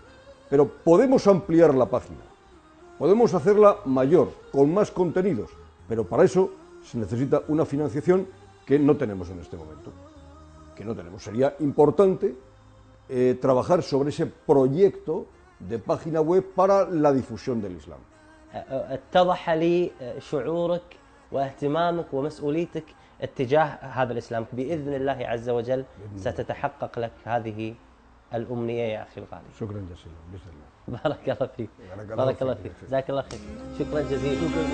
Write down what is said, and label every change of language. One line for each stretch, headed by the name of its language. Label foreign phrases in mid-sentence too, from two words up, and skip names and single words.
Spanish: Pero podemos ampliar la página, podemos hacerla mayor, con más contenidos, pero para eso se necesita una financiación que no tenemos en este momento, Sería importante trabajar sobre ese proyecto de página web para la difusión del Islam.
Arabic: اتضح لي شعورك واهتمامك ومسؤوليتك اتجاه هذا الإسلام. بإذن الله عز وجل ستتحقق لك هذه الأمنية يا أخي الغالي. شكرا جزيلا بإذن الله. بارك الله فيك. بارك الله فيك. جزاك الله خير. شكرا جزيلا.